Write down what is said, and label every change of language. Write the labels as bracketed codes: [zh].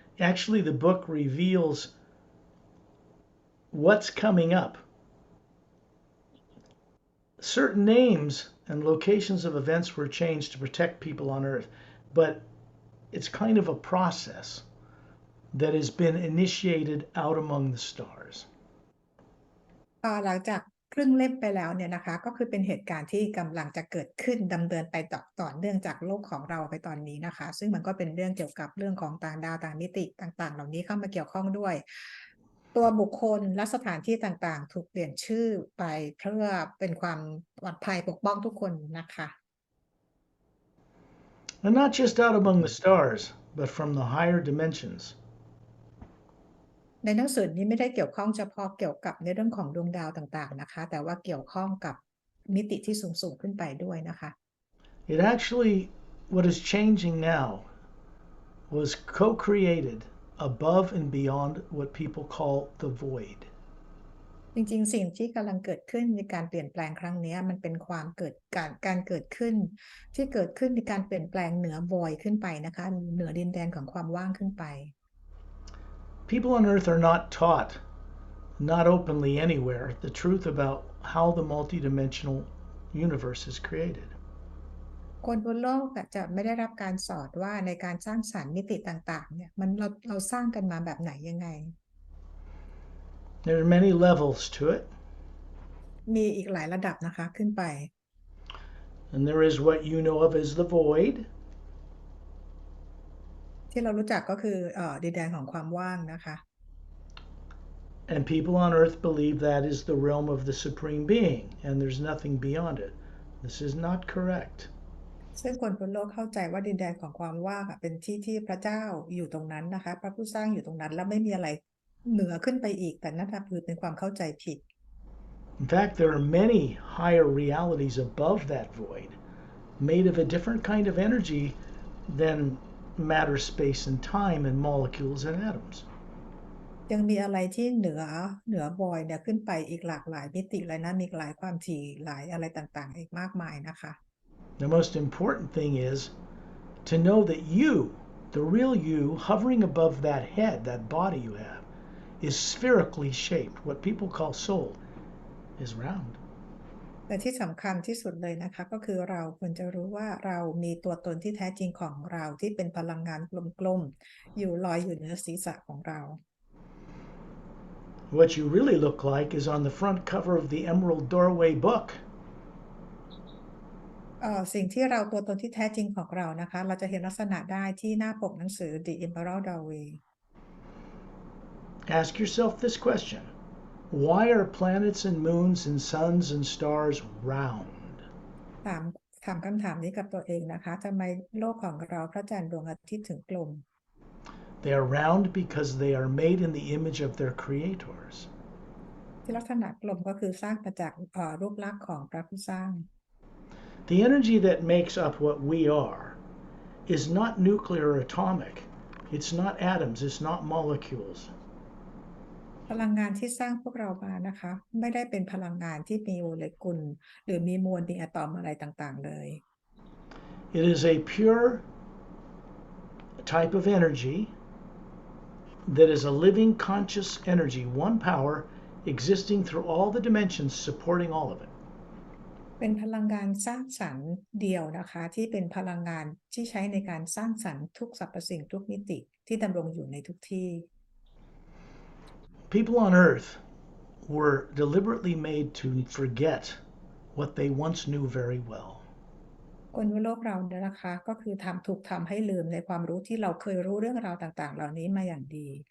[en] Actually, the book reveals what's coming up. Certain names and locations of events were changed to protect people on Earth, but it's kind of a process that has been initiated out among the stars. [th] หลังจากครึ่งเล่มไปแล้วเนี่ยนะคะก็คือเป็นเหตุการณ์ที่กำลังจะเกิดขึ้นดำเนินไปต่อเนื่องจากโลกของเราไปตอนนี้นะคะซึ่งมันก็เป็นเรื่องเกี่ยวกับเรื่องของต่างดาวต่างมิติต่างๆเหล่านี้เข้ามาเกี่ยวข้องด้วยตัวบุคคลและสถานที่ต่างๆถูกเปลี่ยนชื่อไปเพื่อเป็นความปลอดภัยปกป้องทุกคนนะคะ [en] And not just out among the stars, but from the higher dimensions. [th] ในหนังสือนี้ไม่ได้เกี่ยวข้องเฉพาะเกี่ยวกับในเรื่องของดวงดาวต่างๆนะคะแต่ว่าเกี่ยวข้องกับมิติที่สูงขึ้นไปด้วยนะคะ [en] It actually, what is changing now, was co-created above and beyond what people call the void. [th] จริงๆสิ่งที่กำลังเกิดขึ้นในการเปลี่ยนแปลงครั้งนี้มันเป็นความการเกิดขึ้นที่เกิดขึ้นในการเปลี่ยนแปลงเหนือ void ขึ้นไปนะคะเหนือดินแดนของความว่างขึ้นไป [en] People on Earth are not taught, not openly anywhere, the truth about how the multidimensional universe is created. [th] คนบนโลกจะไม่ได้รับการสอนว่าในการสร้างสรรค์มิติต่างๆเนี่ยเราสร้างกันมาแบบไหนยังไง [en] There are many levels to it. [th] มีอีกหลายระดับนะคะขึ้นไป [en] And there is what you know of as the void. [th] ที่เรารู้จักก็คือดินแดนของความว่างนะคะ [en] And people on Earth believe that is the realm of the Supreme Being, and there's nothing beyond it. This is not correct. [th] ซึ่งคนบนโลกเข้าใจว่าดินแดนของความว่างเป็นที่พระเจ้าอยู่ตรงนั้นนะคะพระผู้สร้างอยู่ตรงนั้นแล้วไม่มีอะไรเหนือขึ้นไปอีกแต่นั่นคือเป็นความเข้าใจผิด [en] In fact, there are many higher realities above that void, made of a different kind of energy than matter, space, and time, and molecules and atoms. [th] ยังมีอะไรที่เหนือบอยเนี่ยขึ้นไปอีกหลากหลายมิติเลยนะมีหลายความถี่หลายอะไรต่างๆอีกมากมายนะคะ [en] The most important thing is to know that you, the real you, hovering above that head, that body you have, is spherically shaped. What people call soul is round. [th] แต่ที่สำคัญที่สุดเลยนะคะก็คือเราควรจะรู้ว่าเรามีตัวตนที่แท้จริงของเราที่เป็นพลังงานกลมๆอยู่ลอยอยู่เหนือศีรษะของเรา [en] What you really look like is on the front cover of the Emerald Doorway book. [th] สิ่งที่เราตัวตนที่แท้จริงของเรานะคะเราจะเห็นลักษณะได้ที่หน้าปกหนังสือ The Emerald Doorway. [en] Ask yourself this question. Why are planets and moons and suns and stars round? [th] ถามคำถามนี้กับตัวเองนะคะทำไมโลกของเราพระจันทร์ดวงอาทิตย์ถึงกลม [en] They are round because they are made in the image of their creators. [th] ที่ลักษณะกลมก็คือสร้างมาจากรูปลักษณ์ของพระผู้สร้าง [en] The energy that makes up what we are is not nuclear or atomic. It's not atoms, it's not molecules. [th] พลังงานที่สร้างพวกเรามานะคะไม่ได้เป็นพลังงานที่มีโมเลกุลหรือมีมวลมีอะตอมอะไรต่างๆเลย [en] It is a pure type of energy that is a living conscious energy, one power existing through all the dimensions supporting all of it. [th] เป็นพลังงานสร้างสรรค์เดียวนะคะที่เป็นพลังงานที่ใช้ในการสร้างสรรค์ทุกสรรพสิ่งทุกมิติที่ดำรงอยู่ในทุกที่ [en] People on Earth were deliberately made to forget what they once knew very well. [th] คนบนโลกเราเนี่ยนะคะก็คือถูกทำให้ลืมในความรู้ที่เราเคยรู้เรื่องราวต่างๆเหล่านี้มาอย่างดี